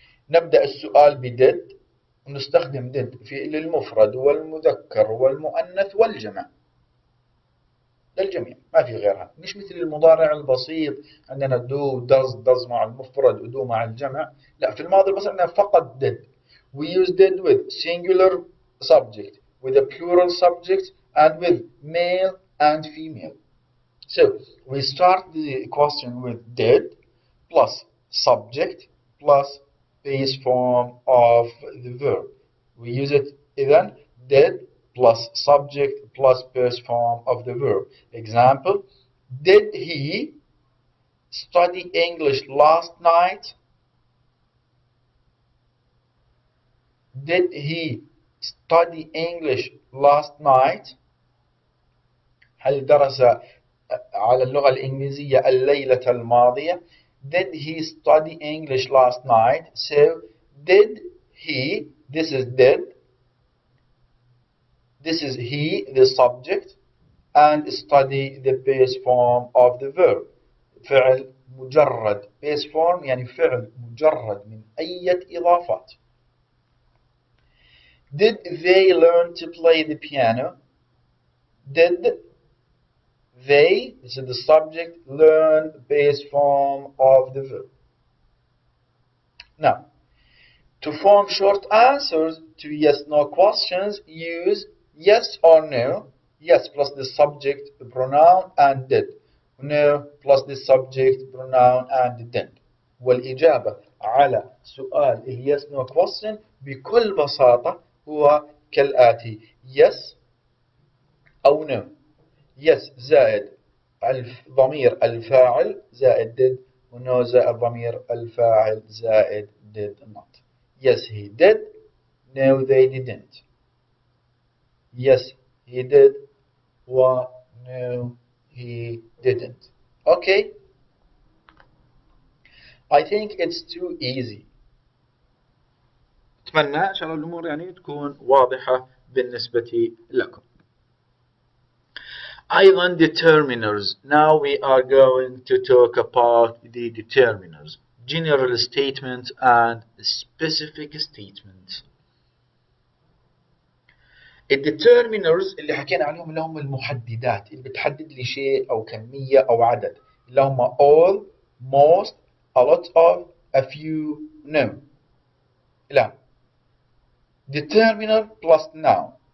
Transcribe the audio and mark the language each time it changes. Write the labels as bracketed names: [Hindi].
[Arabic] نبدأ السؤال بدid ونستخدم did في للمفرد والمذكر والمؤنث والجمع للجميع ما في غيرها. مش مثل المضارع البسيط عندنا do does مع المفرد ودو مع الجمع. لا في الماضي البسيط عندنا فقط did. [English] We use did with singular subject with a plural subject and with male and female. So we start the question with did plus subject plus base form of the verb. We use it then did plus subject plus base form of the verb. Example, did he study English last night? Did he study English last night؟ [Arabic] هل درس على اللغة الإنجليزية الليلة الماضية؟ [English] Did he study English last night? So did he, this is did, this is he, the subject, and study the base form of the verb. [Arabic] فعل مجرد. base form يعني فعل مجرد من أي إضافات. [English] Did they learn to play the piano? Did they, this is the subject, learn base form of the verb. Now, to form short answers to yes/no questions, use yes or no. Yes plus the subject pronoun and did. No plus the subject pronoun and did. [Arabic] والإجابة على سؤال yes no question بكل بساطة هو كالآتي: yes أو no. yes زائد ضمير الفاعل زائد did، ونو زائد ضمير الفاعل زائد did not. [English] Yes he did. No they didn't. Yes he did. No he didn't. Okay, I think it's too easy. [Arabic] أتمنى إن شاء الله الأمور يعني تكون واضحة بالنسبة لكم. أيضا [English] determiners. Now we are going to talk about the determiners. General statement and specific statement. [Arabic] الdeterminers اللي حكينا عليهم اللي هم المحددات اللي بتحدد لي شيء أو كمية أو عدد، اللي هم all, most, a lot of, a few, no. لا. [English] determiner plus noun.